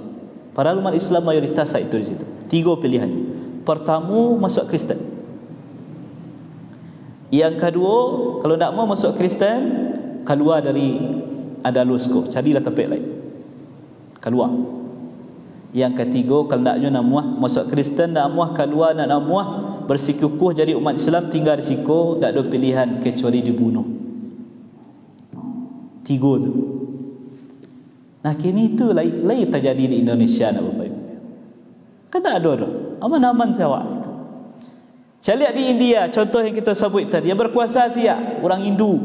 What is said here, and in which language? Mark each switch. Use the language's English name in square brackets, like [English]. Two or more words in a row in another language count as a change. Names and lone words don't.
[Indonesian] Padahal umat Islam mayoritas itu di situ. 3 pilihan. Pertama, masuk Kristen. Yang kedua, kalau tak mau masuk Kristen, keluar dari Andalus ko, carilah tempat lain, keluar. Yang ketiga, kalau [Minangkabau] naknya nak muah [Indonesian] masuk Kristen, [Minangkabau] nak muah [Indonesian] keluar, [Minangkabau] nak muah [Indonesian] bersikukuh jadi umat Islam, tinggal di situ, tak ada pilihan kecuali dibunuh. 3 tu. Nah kini itu lain terjadi di Indonesia nak Bapak Ibu. Kan tak ada dah. Aman-aman sawak. Saya lihat di India, contoh yang kita sebut tadi, yang berkuasa siap orang Hindu.